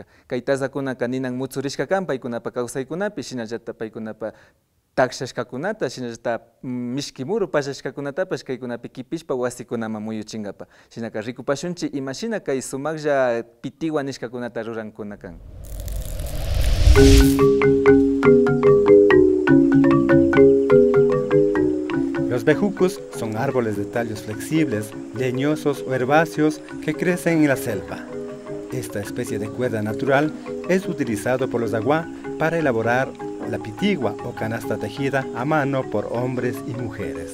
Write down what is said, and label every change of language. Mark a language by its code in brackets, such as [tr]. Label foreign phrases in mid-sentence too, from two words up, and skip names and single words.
[qu] Kay tazakunaka ninan mutsurishka kan paykunapa kawsaykunapi shinallata paykunapa takshashkakunata shinallata mishki muru pashashkakunatapash kaykunapi kipishpa wasikunaman muyuchinkapa. Shinaka rikupashunchik imashina kay sumaklla pitiwa nishkakunata rurankuna kan. [es] Los bejucos son árboles de tallos flexibles, leñosos o herbáceos que crecen en la selva. Esta especie de cuerda natural es utilizado por los Aguá para elaborar la pitigua o canasta tejida a mano por hombres y mujeres.